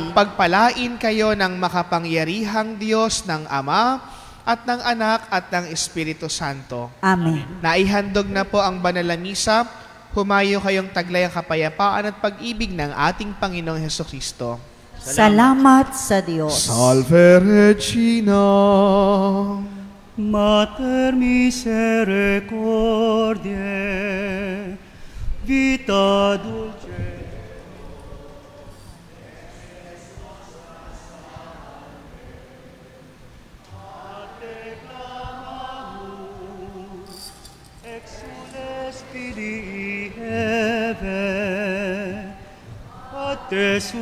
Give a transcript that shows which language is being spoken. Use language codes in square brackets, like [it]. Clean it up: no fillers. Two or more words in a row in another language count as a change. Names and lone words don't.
[tl] At pagpalain kayo ng makapangyarihang Diyos ng Ama at ng Anak at ng Espiritu Santo. Amen. Naihandog na po ang banal na misa. Humayo kayong taglay ang kapayapaan at pag-ibig ng ating Panginoong Hesukristo. Salamat sa Diyos. [la] Salve Regina. Mater misericordiae, vita dulce. Ate clamamus, exules filii Eve, Ate